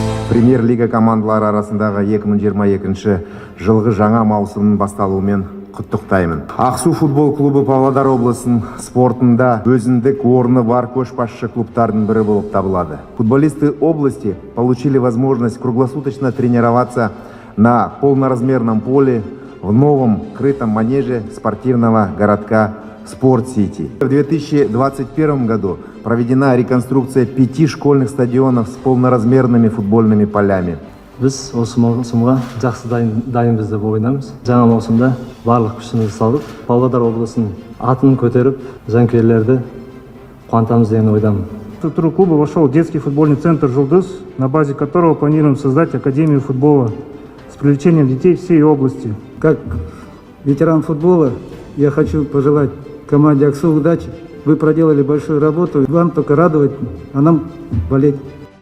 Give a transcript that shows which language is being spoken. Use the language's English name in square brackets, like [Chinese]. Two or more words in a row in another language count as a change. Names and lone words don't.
[Kazakh] Премьер-лига командалары арасындағы 2022 жылғы жаңа маусымның басталуымен құттықтаймын. Ақсу футбол клубы Павлодар облысының спортында өзіндік орны бар көшбасшы клубтардың бірі болып табылады. [Russian] Футболисты области получили возможность круглосуточно тренироваться на полноразмерном поле в новом крытом манеже спортивного городка Спорт-Сити. В 2021 году проведена реконструкция 5 школьных стадионов с полноразмерными футбольными полями. [Kazakh] Біз осы маусымға жақсы дайынбыз деп ойламыз. Жаңа маусымда барлық күшімізді салып, Павлодар облысының атын көтеріп, жанкүйерлерді қуантамыз деген ойдамын. [Russian] В структуру клуба вошел детский футбольный центр «Жұлдыз», на базе которого планируем создать академию футбола с привлечением детей всей области. Как ветеран футбола я хочу пожелать команде «Аксу» удачи. Вы проделали большую работу. Вам только радовать, а нам болеть.